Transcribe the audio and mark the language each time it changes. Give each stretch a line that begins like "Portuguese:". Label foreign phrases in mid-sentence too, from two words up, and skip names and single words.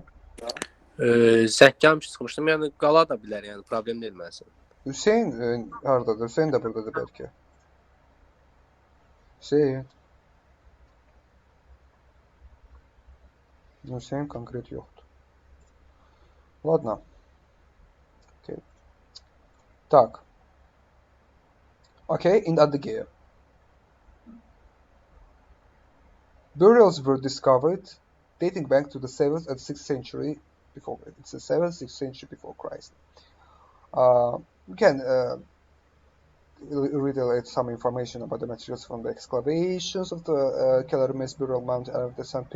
Azerbaijani: Zəng gəlmiş çıxmışdım, yəni qala da bilər, yəni problem deyil mənsin. Hüseyn hardadır? Hüseyn də buradadır bəlkə. Hüseyn konkret yoxdur.
Russian: Ладно. Okay. Так.
English: Okay, in Adygea. Burials were discovered dating back to the 7th and 6th century before. It's the 7th, 6th century before Christ. We can read some information about the materials from the excavations of the Kellermes burial mound of the St.